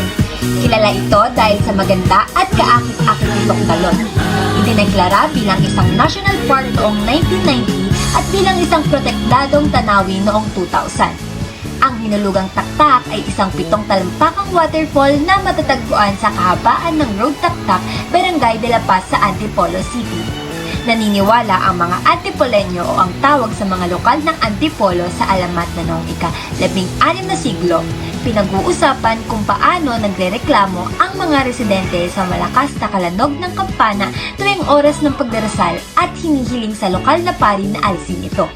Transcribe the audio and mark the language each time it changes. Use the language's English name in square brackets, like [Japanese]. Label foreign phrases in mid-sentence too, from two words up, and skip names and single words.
[Filipino] Kilala ito dahil sa maganda at kaakit-akit nitong talon. Idineklara bilang isang [English] national park [Filipino] noong 1990 at bilang isang protektadong tanawin noong 2000. Ang Hinulugang Taktak ay isang 7 talampakang waterfall na matatagpuan sa kahabaan ng Road Taktak, Barangay de la Paz sa Antipolo City. Naniniwala ang mga Antipoleño o ang tawag sa mga lokal ng Antipolo sa alamat na noong ika-16 na siglo. Pinag-uusapan kung paano nagrereklamo ang mga residente sa malakas na kalanog ng kampana tuwing oras ng pagdarasal at hinihiling sa lokal na pari na alisin ito.